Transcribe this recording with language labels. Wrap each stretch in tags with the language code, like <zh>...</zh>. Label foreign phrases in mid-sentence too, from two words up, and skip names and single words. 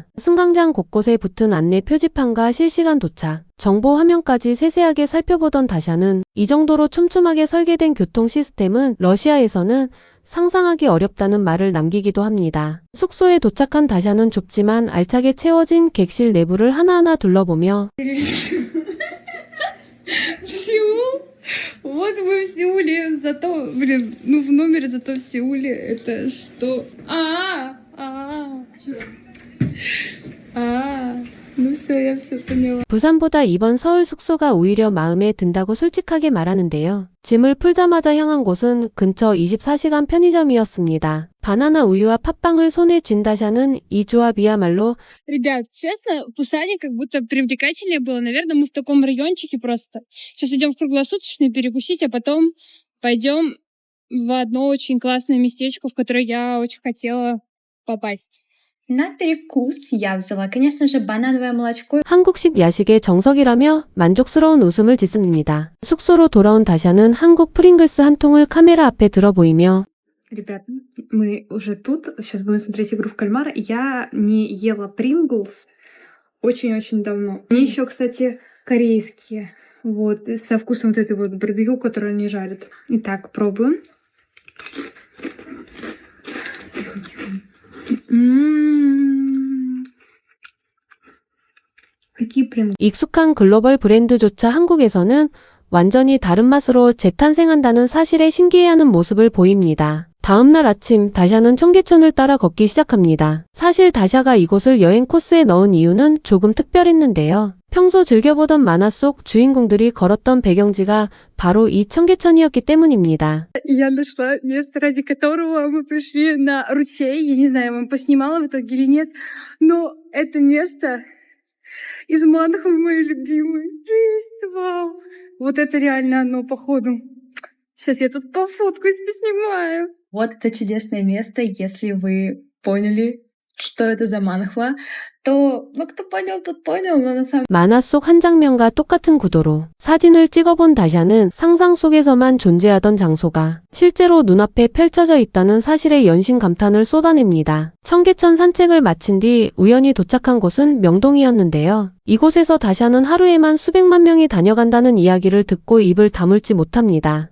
<ko>승강장 곳곳에 붙은 안내 표지판과 실시간 도착, 정보 화면까지 세세하게 살펴보던 다샤는 이 정도로 촘촘하게 설계된 교통 시스템은 러시아에서는 상상하기 어렵다는 말을 남기기도 합니다. 숙소에 도착한 다샤는 좁지만 알차게 채워진 객실 내부를 하나하나 둘러보며</ko> <ru>Вот вы в Сеуле, зато, блин, ну в номере зато в Сеуле это что? Ну все, я все поняла.</ru> <ko>부산보다 이번 서울 숙소가 오히려 마음에 든다고 솔직하게 말하는데요. 짐을 풀자마자 향한 곳은 근처 24시간 편의점이었습니다. 바나나 우유와 팥빵을 손에 쥔 다샤는 이 조합이야말로</ko> <ru>Ребят, честно, в Пусане как будто привлекательнее было. Наверное, мы в таком райончике просто. Сейчас идем в круглосуточный перекусить, а потом пойдем в одно очень классное местечко, в которое я очень хотела попасть. На перекус я взяла, конечно же, банановое молочко.</ru> <ko>한국식 야식의 정석이라며 만족스러운 웃음을 짓습니다. 숙소로 돌아온 다샤는 한국 프링글스 한 통을 카메라 앞에 들어 보이며</ko> <ru>Ребята, мы уже тут. Сейчас будем смотреть игру в кальмара. Я не ела Принглс очень-очень давно. Они еще, кстати, корейские. Вот, со вкусом вот этой вот барбекю, которую они жарят. Итак, пробуем. Тихо-тихо. Какие Принглс?</ru> <ko>익숙한 글로벌 브랜드조차 한국에서는 완전히 다른 맛으로 재탄생한다는 사실에 신기해하는 모습을 보입니다. 다음날 아침 다샤는 청계천을 따라 걷기 시작합니다. 사실 다샤가 이곳을 여행 코스에 넣은 이유는 조금 특별했는데요. 평소 즐겨보던 만화 속 주인공들이 걸었던 배경지가 바로 이 청계천이었기 때문입니다.</ko> <ru>Я нашла место, ради которого мы пришли на ручей. Я не знаю, я вам поснимала в итоге или нет, но это место из манхвы мои любимые. Жесть, вау. Вот это реально оно, походу. Сейчас я тут пофоткаюсь, поснимаю. Вот это чудесное место. Если вы поняли, что это за манхва, то, ну, кто понял, тот понял, но на самом</ru> <ko>만화 속 한 장면과 똑같은 구도로 사진을 찍어본 다샤는 상상 속에서만 존재하던 장소가 실제로 눈앞에 펼쳐져 있다는 사실에 연신 감탄을 쏟아냅니다. 청계천 산책을 마친 뒤 우연히 도착한 곳은 명동이었는데요. 이곳에서 다샤는 하루에만 수백만 명이 다녀간다는 이야기를 듣고 입을 다물지 못합니다.</ko>